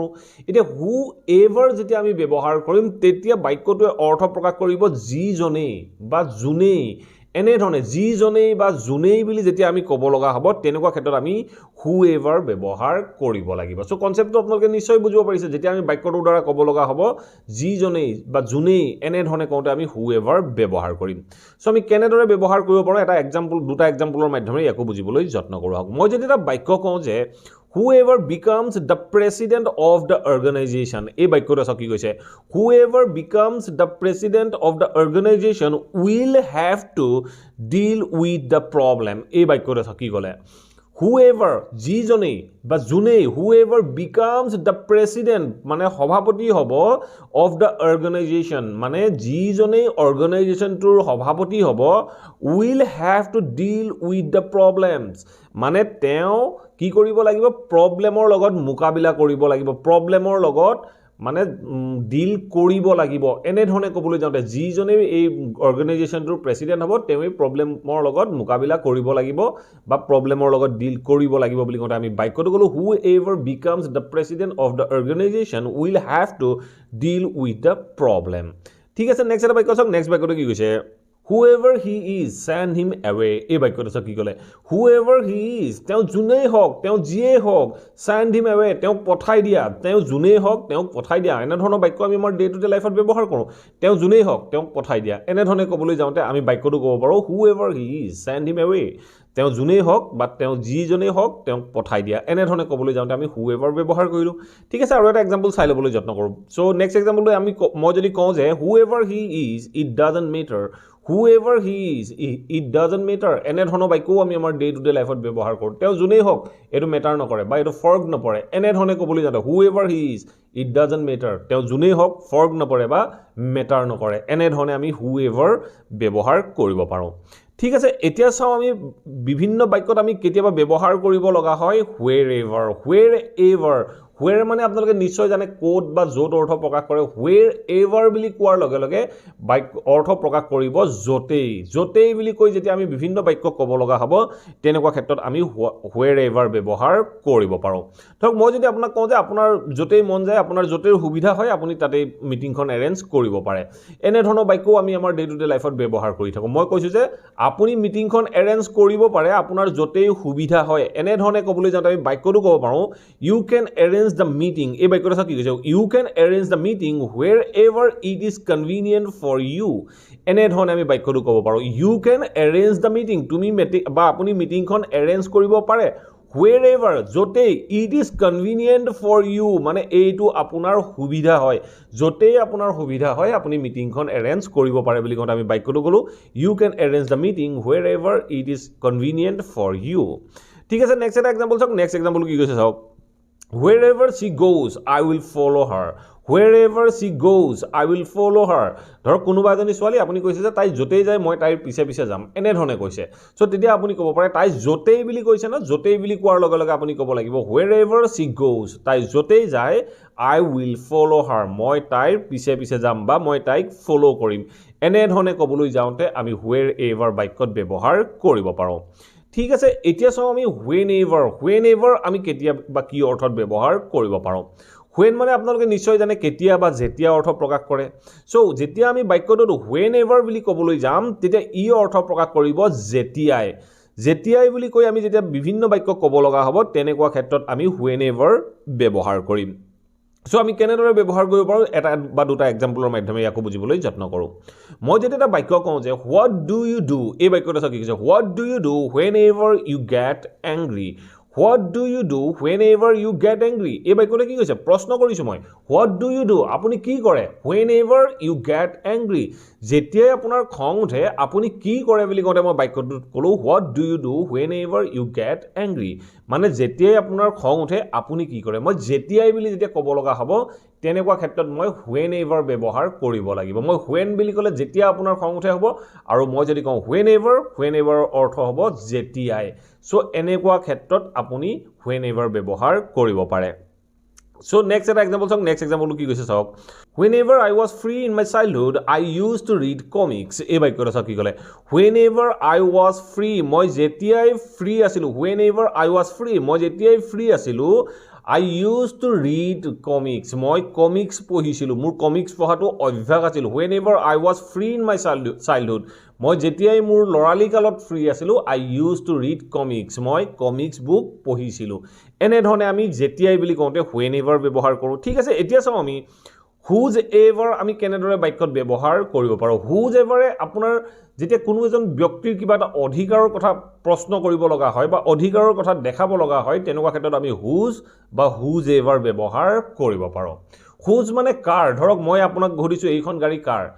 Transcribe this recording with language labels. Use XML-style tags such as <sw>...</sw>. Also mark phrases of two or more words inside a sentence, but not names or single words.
<as>এতিয়া হু এভাৰ যেতিয়া আমি ব্যৱহাৰ কৰিম তেতিয়া বাক্যটোৱে অৰ্থ প্ৰকাশ কৰিব যিজনে বা যোনে এনে ধৰণে যিজনেই বা যোনেই বুলি যেতিয়া আমি ক'ব লগা হ'ব তেনেকুৱা ক্ষেত্ৰত আমি হু এভাৰ ব্যৱহাৰ কৰিব লাগিব সো কনসেপ্টটো আপোনালোকে নিশ্চয় বুজিব পাৰিছে যেতিয়া আমি বাক্যটোৰ দ্বাৰা ক'ব লগা হ'ব যিজনেই বা যোনেই এনে ধৰণে কওঁতে আমি হু এভাৰ ব্যৱহাৰ কৰিম সো আমি কেনেদৰে ব্যৱহাৰ কৰিব পাৰো এটা এক্সাম্পল দুটা এক্সাম্পলৰ মাধ্যমেৰে ইয়াকো বুজিবলৈ যত্ন কৰো আহক মই যদি এটা বাক্য কওঁ যে</as> <en>whoever becomes the president of the organization</en> <as>এই বাক্যটো চাওক কি কৈছে</as> <en>whoever becomes the president of the organization will have to deal with the problem</en> <as>এই বাক্যটো চাওক কি ক'লে whoever যিজনে বা যোনে</as> <en>whoever becomes the president</en> <as>মানে সভাপতি হ'ব</as> <en>of the organization</en> <as>মানে যিজনে অৰ্গানাইজেশনটোৰ সভাপতি হ'ব</as> <en>will have to deal with the problems</en> <as>মানে তেওঁ কি কৰিব লাগিব প্ৰবলেমৰ লগত মুকাবিলা কৰিব লাগিব প্ৰবলেমৰ লগত মানে ডিল কৰিব লাগিব এনে ধৰণে ক'বলৈ যাওঁতে যিজনে এই অৰ্গেনাইজেশ্যনটোৰ প্ৰেচিডেণ্ট হ'ব তেওঁ প্ৰব্লেমৰ লগত মোকাবিলা কৰিব লাগিব বা প্ৰব্লেমৰ লগত ডিল কৰিব লাগিব বুলি কওঁতে আমি বাক্যটো ক'লো</as> <en>who ever becomes the president of the organization will have to deal with the problem</en> <as>ঠিক আছে নেক্সট এটা বাক্য চাওক নেক্সট বাক্যটো কি কৈছে</as> <en>whoever he is send him away</en> <as>এই বাক্যটো চাওক কি ক'লে</as> <en>whoever he is</en> <as>তেওঁ যোনেই হওক তেওঁ যিয়ে হওক</as> <en>send him away</en> <as>তেওঁক পঠাই দিয়া তেওঁ যোনেই হওক তেওঁক পঠাই দিয়া এনে ধৰণৰ বাক্য আমি আমাৰ</as> <en>day to day life</en> <as>ব্যৱহাৰ কৰোঁ তেওঁ যোনেই হওক তেওঁক পঠাই দিয়া এনে ধৰণে ক'বলৈ যাওঁতে আমি বাক্যটো ক'ব পাৰোঁ</as> <en>whoever he is send him away</en> <as>তেওঁ যোনেই হওক বা তেওঁ যিজনেই হওক তেওঁক পঠাই দিয়া এনে ধৰণে ক'বলৈ যাওঁতে আমি whoever ব্যৱহাৰ কৰিলোঁ ঠিক আছে আৰু এটা এক্সাম্পল চাই ল'বলৈ যত্ন কৰোঁ চ' নেক্সট এক্সাম্পলটো মই যদি কওঁ যে</as> <en>whoever he is it doesn't matter whoever he is it doesn't matter</en> <as>এনে ধৰণৰ বাক্যও আমি আমাৰ</as> <en>day to day life</en> <as>ব্যৱহাৰ কৰোঁ তেওঁ যোনেই হওক এইটো মেটাৰ নকৰে বা এইটো ফৰক নপৰে এনে ধৰণে ক'বলৈ যাওঁতে</as> <en>whoever he is it doesn't matter</en> <as>তেওঁ যোনেই হওক ফৰক নপৰে বা মেটাৰ নকৰে এনে ধৰণে আমি whoever ব্যৱহাৰ কৰিব পাৰোঁ ঠিক আছে এতিয়া চাওঁ আমি বিভিন্ন বাক্যত আমি কেতিয়াবা ব্যৱহাৰ কৰিব লগা হয়</as> <en>wherever where</en> <as>মানে আপোনালোকে নিশ্চয় জানে কোড বা য'ত অৰ্থ প্ৰকাশ কৰে wherever বুলি কোৱাৰ লগে লগে বাক্য অৰ্থ প্ৰকাশ কৰিব য'তেই বুলি কৈ যেতিয়া আমি বিভিন্ন বাক্য ক'ব লগা হ'ব তেনেকুৱা ক্ষেত্ৰত আমি wherever ব্যৱহাৰ কৰিব পাৰোঁ ধৰক মই যদি আপোনাক কওঁ যে আপোনাৰ য'তেই মন যায় আপোনাৰ য'তেই সুবিধা হয় আপুনি তাতেই মিটিংখন এৰেঞ্জ কৰিব পাৰে এনে ধৰণৰ বাক্যও আমি আমাৰ</as> <en>day to day life</en> <as>ব্যৱহাৰ কৰি থাকোঁ মই কৈছোঁ যে আপুনি মিটিংখন এৰেঞ্জ কৰিব পাৰে আপোনাৰ য'তেই সুবিধা হয় এনে ধৰণে ক'বলৈ যাওঁতে আমি বাক্যটো ক'ব পাৰোঁ</as> <en>you can arrange the meeting</en> <as>এই বাক্যটো কি কৈছে</as> <en>you can arrange the meeting wherever it is convenient for you</en> <as>এনে ধৰণে আমি বাক্যটো ক'ব পাৰোঁ</as> <en>you can arrange the meeting</en> <as>তুমি বা আপুনি মিটিংখন এৰেঞ্জ কৰিব পাৰে wherever য'তেই</as> <en>it is convenient for you</en> <as>মানে এইটো আপোনাৰ সুবিধা হয় য'তেই আপোনাৰ সুবিধা হয় আপুনি মিটিংখন এৰেঞ্জ কৰিব পাৰে বুলি কওঁতে আমি বাক্যটো ক'লো</as> <en>you can arrange the meeting wherever it is convenient for you</en> <as>ঠিক আছে নেক্সট এটা এক্সাম্পল চাওক নেক্সট এক্সাম্পল কি কৈছে চাওক</as> <en>wherever she goes I will follow her wherever she goes I will follow her</en> <as>ধৰক কোনোবা এজনী ছোৱালী আপুনি কৈছে যে তাই য'তেই যায় মই তাইৰ পিছে পিছে যাম এনে ধৰণে কৈছে চ' তেতিয়া আপুনি ক'ব পাৰে তাই য'তেই বুলি কৈছে না য'তেই বুলি কোৱাৰ লগে লগে আপুনি ক'ব লাগিব</as> <en>wherever she goes</en> <as>তাই য'তেই যায়</as> <en>I will follow her</en> <as>মই তাইৰ পিছে পিছে যাম বা মই তাইক ফ'ল' কৰিম এনে ধৰণে ক'বলৈ যাওঁতে আমি wherever বাক্যত ব্যৱহাৰ কৰিব পাৰোঁ ঠিক আছে এতিয়া চাওঁ আমি whenever আমি কেতিয়া বা কি অৰ্থত ব্যৱহাৰ কৰিব পাৰোঁ when মানে আপোনালোকে নিশ্চয় জানে কেতিয়া বা যেতিয়া অৰ্থ প্ৰকাশ কৰে চ' যেতিয়া আমি বাক্যটোত whenever বুলি ক'বলৈ যাম তেতিয়া ই অৰ্থ প্ৰকাশ কৰিব যেতিয়াই বুলি কৈ আমি যেতিয়া বিভিন্ন বাক্য ক'ব লগা হ'ব তেনেকুৱা ক্ষেত্ৰত আমি whenever ব্যৱহাৰ কৰিম সো আমি কেনেদৰে ব্যৱহাৰ কৰিব পাৰোঁ এটা বা দুটা এক্সাম্পলৰ মাধ্যমে ইয়াকো বুজিবলৈ যত্ন কৰোঁ মই যেতিয়া এটা বাক্য কওঁ যে</as> <en>what do you do</en> <as>এই বাক্যটো কি কৈছে</as> <en>what do you do whenever you get angry what do you do whenever you get angry</en> <as>এই বাক্যটো কি কৈছে প্ৰশ্ন কৰিছো মই</as> <en>what do you</en> <as>do আপুনি কি কৰে</as> <en>whenever you get angry</en> <as>যেতিয়াই আপোনাৰ খং উঠে আপুনি কি কৰে বুলি কওঁতে মই বাক্যটোত ক'লো</as> <en>what do you do whenever you get angry</en> <as>মানে যেতিয়াই আপোনাৰ খং উঠে আপুনি কি কৰে মই যেতিয়াই বুলি যেতিয়া ক'ব লগা হ'ব তেনেকুৱা ক্ষেত্ৰত মই whenever ব্যৱহাৰ কৰিব লাগিব মই when বুলি ক'লে যেতিয়া আপোনাৰ খং উঠে হ'ব আৰু মই যদি কওঁ whenever অৰ্থ হ'ব যেতিয়াই সো এনেকুৱা ক্ষেত্ৰত আপুনি whenever ব্যৱহাৰ কৰিব পাৰে</as> <en>So next example song next example</en> <as>কি কৈছে চাওক</as> <en>whenever I was free in my childhood I used</en> <as>to read comics এই বাক্যটো চাওক কি ক'লে whenever I was free মই যেতিয়াই ফ্ৰী আছিলো whenever I was free মই যেতিয়াই ফ্ৰী আছিলো I used to read comics মই comics পঢ়িছিলো মোৰ comics পঢ়াটো অভ্যাস আছিল</as> <en>whenever I was free in my childhood</en> <as>মই যেতিয়াই মোৰ লৰালি কালত ফ্ৰী আছিলো I</as> <en>used to read comics</en> <as>মই</as> <en>comics book</en> <as>পঢ়িছিলো এনে ধৰণে আমি যেতিয়াই বুলি কওঁতে whenever ব্যৱহাৰ কৰো ঠিক আছে এতিয়া চাও আমি whoever আমি কেনেদৰে বাক্যত ব্যৱহাৰ কৰিব পাৰো whoever আপোনাৰ যেতিয়া কোনো এজন ব্যক্তিৰ কিবা এটা অধিকাৰৰ কথা প্ৰশ্ন কৰিব লগা হয় বা অধিকাৰৰ কথা দেখাব লগা হয় তেনেকুৱা ক্ষেত্ৰত আমি whose বা whoever ব্যৱহাৰ কৰিব পাৰো whose মানে কাৰ ধৰক মই আপোনাক ঘৰিছো এইখন গাড়ী কাৰ</as>